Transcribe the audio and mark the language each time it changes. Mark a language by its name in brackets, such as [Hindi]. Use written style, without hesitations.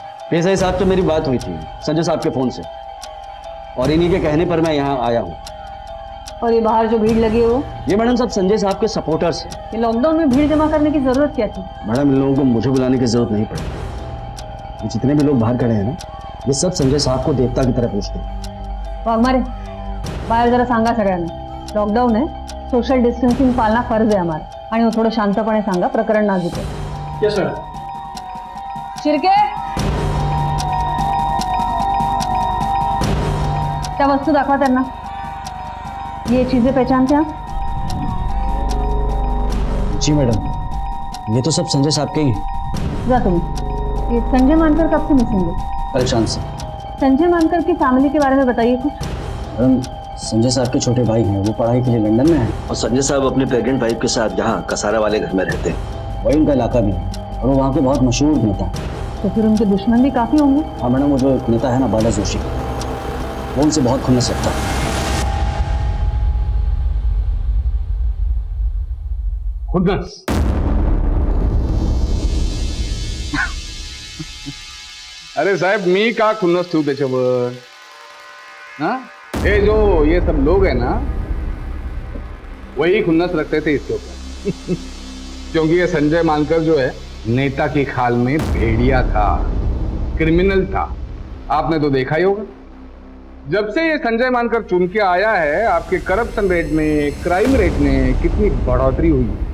[Hindi] PSI साहब से मेरी बात हुई थी संजय साहब के फोन से, और इन्हीं के कहने पर मैं यहाँ आया हूँ। और ये बाहर जो भीड़ लगी है वो? ये मैडम सब संजय साहब के सपोर्टर्स हैं। ये लॉकडाउन में भीड़ जमा करने की जरूरत क्या थी? मैडम इन लोगों को मुझे बुलाने की जरूरत नहीं पड़ी। ये जितने भी लोग बाहर खड़े हैं ना, ये सब संजय साहब को देवता की तरह पूछते हैं। [Marathi] वाघमारे, बाहेर जरा सांगा सगळ्यांना, लॉकडाऊन आहे, सोशल डिस्टन्सिंग पाळणं फर्ज आहे आम्हाला, आणि मग थोडं शांतपणे सांगा, प्रकरण नाजूक आहे। [English] Yes sir. [Marathi] शिर्के, त्या वस्तू दाखवा त्यांना। [Hindi] ये चीजें पहचानते हैं आप? जी मैडम, ये तो सब संजय साहब के ही। जा तुम्हें। ये संजय मानकर कब से मिसिंग है? परेशान से। संजय मानकर की फैमिली के बारे में बताइए कुछ। मैडम संजय साहब के छोटे भाई हैं, वो पढ़ाई के लिए लंदन में हैं, और संजय साहब अपने प्रेग्नेंट वाइफ के साथ यहाँ कसारा वाले घर में रहते हैं। वही उनका इलाका भी है और वो वहाँ के बहुत मशहूर नेता हैं। तो फिर उनके दुश्मन भी काफी होंगे। हाँ मैडम, वो जो एक नेता है ना बाला जोशी, वो उनसे बहुत खुन्नस रखता है। खुन्नस? [Marathi] अरे साहेब, मी का खुन्नस ठेवू त्याच्यावर? [Hindi] ना ये जो ये सब लोग हैं ना, वही खुन्नस रखते थे इसके ऊपर। क्योंकि ये संजय मानकर जो है नेता की खाल में भेड़िया था, क्रिमिनल था। आपने तो देखा ही होगा, जब से ये संजय मानकर चुन के आया है, आपके करप्शन रेट में, क्राइम रेट में कितनी बढ़ोतरी हुई।